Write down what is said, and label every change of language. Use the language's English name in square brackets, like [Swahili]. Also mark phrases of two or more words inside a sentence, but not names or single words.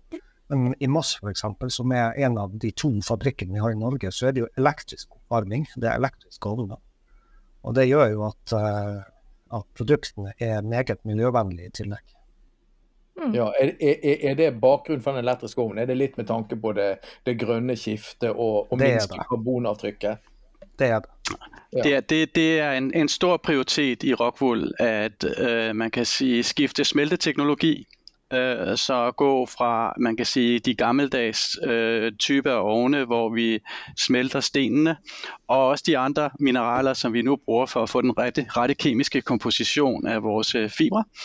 [Norwegian] Men i Moss for eksempel, som er en av de 2 fabrikkene vi har i Norge, så er det jo elektrisk oppvarming, det er elektriske ovner. Og det gjør jo at produktene er meget miljøvennlige i tillegg. Ja, er det bakgrunn for den elektriske ovnen? Er det litt med tanke på det grønne skiftet og minske karbonavtrykket? Det er det. Ja. [Danish] Det er en stor prioritet i Rockwool, at man kan sige skifte smelteteknologi, så gå fra, man kan sige, de gammeldags typer af ovne, hvor vi smelter stenene, og også de andre mineraler, som vi nu bruger for at få den rette kemiske komposition af vores fibre.